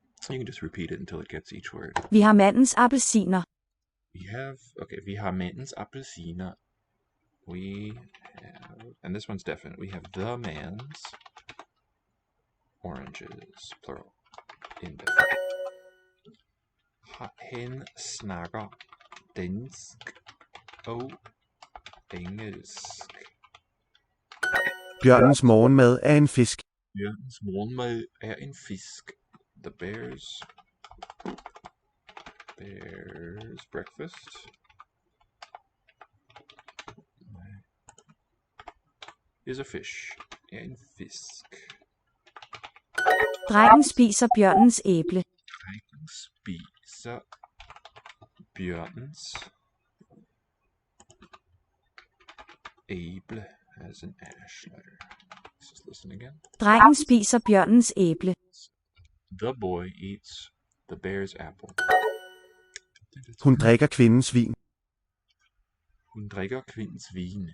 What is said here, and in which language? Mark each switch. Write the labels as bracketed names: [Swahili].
[English] You can just repeat it until it gets each word. [Danish] Vi har mandens appelsiner. Vi har mandens appelsiner. [English] We have, and this one's definite, we have the man's oranges, plural, indefinite. [Danish] Han snakker dansk og engelsk. Bjørnens morgenmad er en fisk. Bjørnens morgenmad er en fisk. [English] The bear's breakfast is a fish. [Danish] Er en fisk. Drengen spiser bjørnens æble. Drengen spiser bjørnens æble [English] as an ash letter. Let's just listen again. [Danish] Drengen spiser bjørnens æble. [English] The boy eats the bear's apple. [Danish] Hun drikker kvindens vin. Hun drikker kvindens vin.